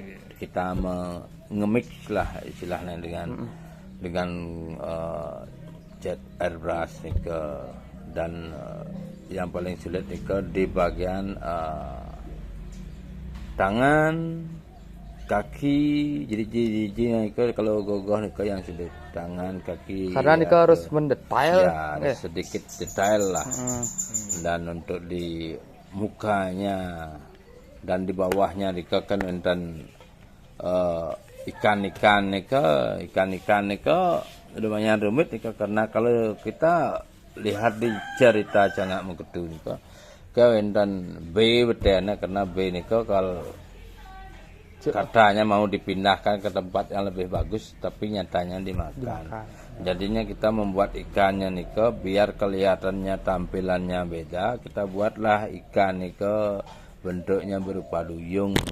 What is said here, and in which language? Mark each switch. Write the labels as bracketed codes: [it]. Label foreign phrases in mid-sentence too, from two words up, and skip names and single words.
[id] Kita mengemix lah istilahnya dengan cat airbrush dan yang paling sulit di bagian tangan, kaki, jadi kalau gogoh yang sulit tangan, kaki. Karena nika harus mendetail. Ya, sedikit detail lah. Dan untuk di mukanya dan di bawahnya nika kan enten ikan-ikan nika lumayan rumit nika, karena kalau kita lihat di cerita cangak megetu [ban] nika enten [id] B betena, karena B nika kalau katanya mau dipindahkan ke tempat yang lebih bagus tapi nyatanya dimakan. Jadinya kita membuat ikannya nika biar kelihatannya tampilannya beda, kita buatlah ikan nika bentuknya berupa duyung.